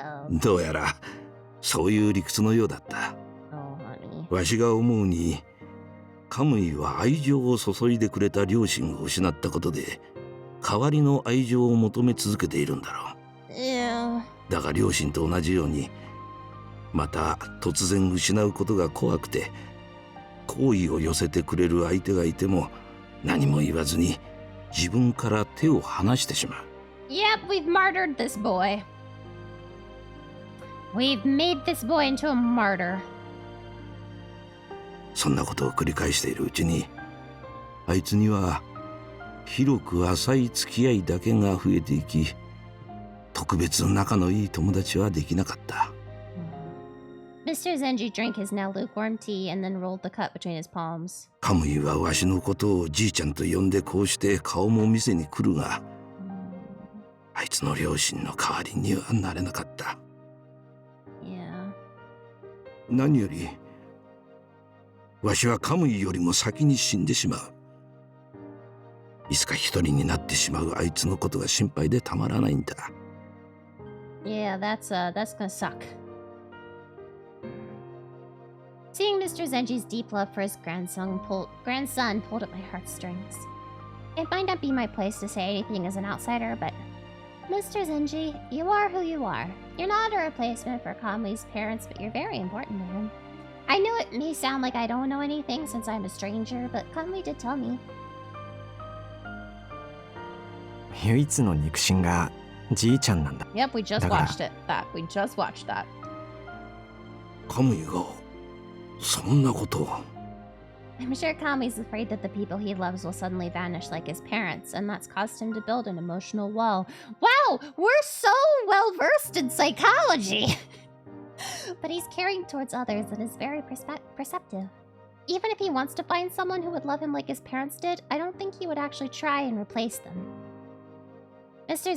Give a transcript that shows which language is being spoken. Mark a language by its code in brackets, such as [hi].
[ja] どうやらそういう理屈のようだった。わしが思うにカムイは愛情を注いでくれた両親を失ったことで代わりの愛情を求め続けているんだろう。だが両親と同じようにまた突然失うことが怖くて好意を寄せてくれる相手がいても何も言わずに自分から手を離してしまう。 [en] Yep, we've martyred this boy. We've made this boy into a martyr. [ja] そんなことを繰り返しているうちにあいつには広く浅い付き合いだけが増えていき特別仲のいい友達はできなかった。 [en] Mr. Zenji drank his now lukewarm tea and then rolled the cup between his palms. [ja] カムイはわしのことをじいちゃんと呼んでこうして顔も見せに来るがあいつの両親の代わりにはなれなかった。 [en] Yeah. [ja] 何よりわしはカムイよりも先に死んでしまう。いつか一人になってしまうあいつのことが心配でたまらないんだ。 [en] Yeah, that's gonna suck. Seeing Mr. Zenji's deep love for his grandson pulled at my heartstrings. It might not be my place to say anything as an outsider, but Mr. Zenji, you are who you are. You're not a replacement for Kamui's parents, but you're very important to him. I know it may sound like I don't know anything since I'm a stranger, but Kamui did tell me. [ja] 唯一の肉親がじいちゃんなんだ。 [en] Yep, we just watched it. We just watched that. [ja] カムイがそんなことを。 [en] I'm sure Kami's afraid that the people he loves will suddenly vanish like his parents, and that's caused him to build an emotional wall. Wow, we're so well versed in psychology! But he's caring towards others and is very perceptive. Even if he wants to find someone who would love him like his parents did, I don't think he would actually try and replace them. Mr.